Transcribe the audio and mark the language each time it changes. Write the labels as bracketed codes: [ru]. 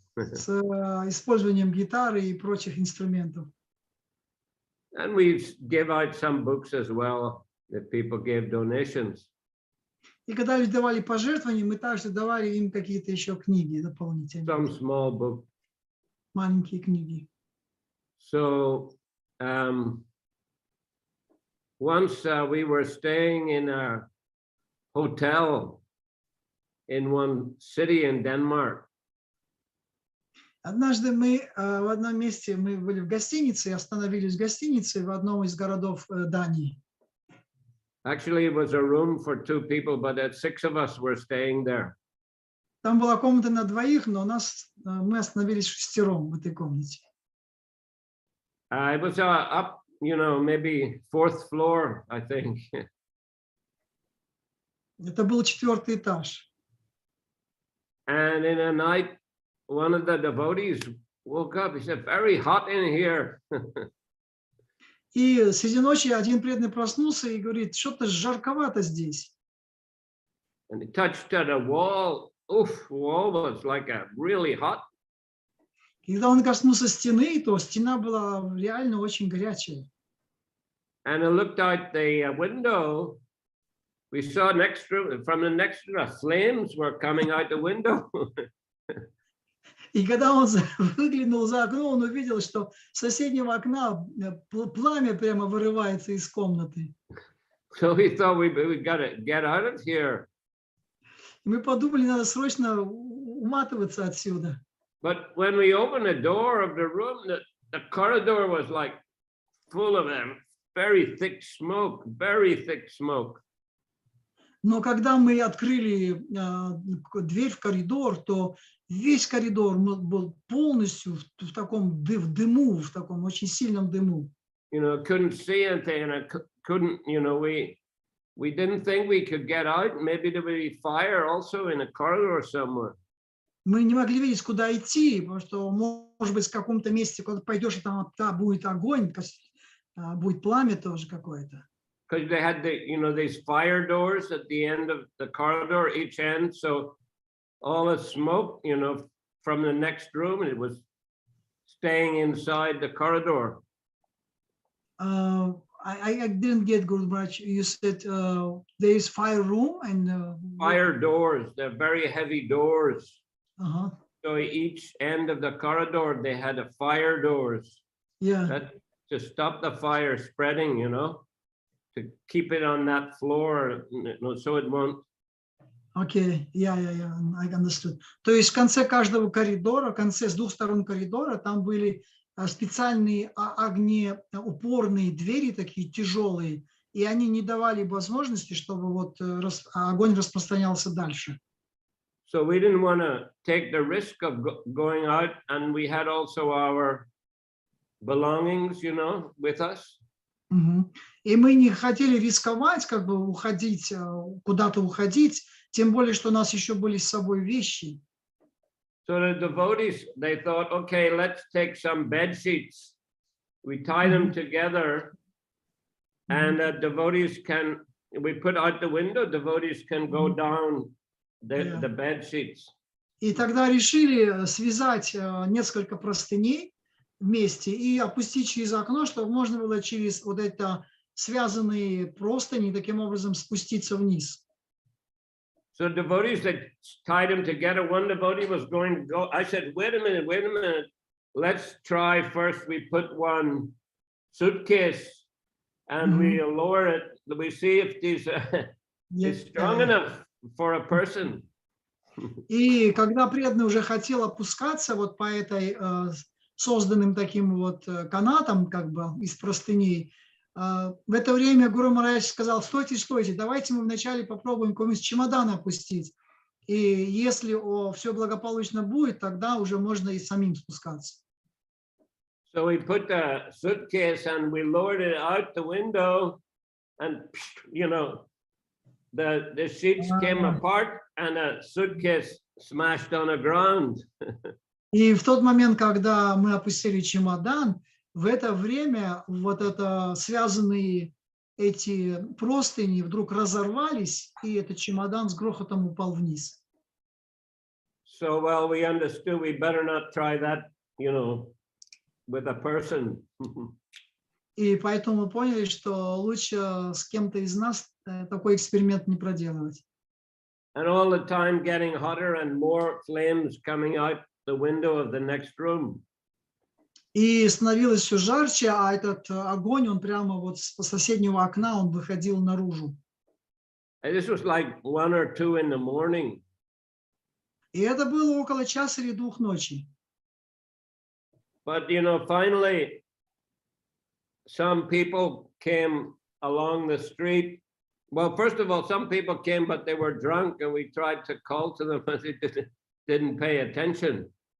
[ru] С использованием гитары и прочих инструментов. [en] And we gave out some books as well that people gave donations. [ru] И когда люди давали пожертвования, мы также давали им какие-то еще книги дополнительные. [en] Some small book. [ru] Маленькие книги. [en] So once we were staying in a hotel in one city in Denmark. [ru] Однажды мы в одном месте, мы были в гостинице, остановились в гостинице в одном из городов Дании. [en] Actually, it was a room for 2 people, but 6 of us were staying there. [ru] Там была комната на двоих, но мы остановились шестером в этой комнате. [en] It was up, maybe 4th floor, I think. [ru] Это был 4-й этаж. [en] And in a night, one of the devotees woke up. He said, "Very hot in here." [ru] И среди ночи один преданный проснулся и говорит, что-то жарковато здесь. [en] And he touched at a wall. Oof, wall was like really hot. [ru] Когда он коснулся стены, то стена была реально очень горячая. [en] And I looked out the window. We saw from the next room, flames were coming out the window. [ru] И когда он выглянул за окно, он увидел, что с соседнего окна пламя прямо вырывается из комнаты. [en] So we thought we got to get out of here. [ru] Мы подумали, надо срочно уматываться отсюда. [en] But when we opened the door of the room, the corridor was like full of very thick smoke, very thick smoke. [ru] Но когда мы открыли дверь в коридор, то весь коридор был полностью в таком в дыму, в таком очень сильном дыму. [en] You know, couldn't see anything, and I couldn't, you know, we didn't think we could get out. Maybe there would be fire also in a corridor somewhere. [ru] Мы не могли видеть, куда идти, потому что, может быть, в каком-то месте, куда пойдешь, и там будет огонь, будет пламя тоже какое-то. [en] Because they had these fire doors at the end of the corridor, each end. So all the smoke, from the next room, it was staying inside the corridor. I didn't get good much. You said there is fire room and fire doors. They're very heavy doors. Uh-huh. So each end of the corridor, they had a fire doors. Yeah. To stop the fire spreading, to keep it on that floor, so it won't. Okay, yeah, I understood. [ru] То есть в конце каждого коридора, в конце с двух сторон коридора, там были специальные огнеупорные двери, такие тяжелые, и они не давали возможности, чтобы вот огонь распространялся дальше. [en] So we didn't want to take the risk of going out, and we had also our belongings, with us. [ru] И мы не хотели рисковать, как бы уходить, куда-то уходить, тем более, что у нас еще были с собой вещи. [en] So the devotees, they thought, okay, let's take some bed sheets. We tie them together, and devotees we put out the window, devotees can go down the bed sheets. [ru] И тогда решили связать несколько простыней вместе и опустить через окно, чтобы можно было через вот это связанные простыни таким образом спуститься вниз. [en] So devotees that tied them together, one devotee was going to go. I said, wait a minute. Let's try first. We put one suitcase and we lower it. We see if this is strong enough for a person. [ru] И когда преданный уже хотел опускаться вот по этой созданным таким вот канатам, как бы из простыней, в это время Гуру Махарадж сказал: стойте, давайте мы вначале попробуем какой-нибудь чемодан опустить. И если все благополучно будет, тогда уже можно и самим спускаться. [en] So we put the suitcase and we lowered it out the window, and the sheets came apart and a suitcase smashed on the ground. [ru] И в тот момент, когда мы опустили чемодан, в это время вот это связанные эти простыни вдруг разорвались, и этот чемодан с грохотом упал вниз. [en] So we understood we better not try that, with a person. [ru] И поэтому мы поняли, что лучше с кем-то из нас такой эксперимент не проделывать. [en] And all the time getting hotter and more flames coming out the window of the next room. [ru] И становилось все жарче, а этот огонь, он прямо вот с соседнего окна, он выходил наружу. [en] And this was like 1 or 2 in the morning. [ru] И это было около часа или 2 ночи. [en] But finally, some people came along the street. Well, first of all, some people came, but they were drunk, and we tried to call to them, but they didn't pay attention.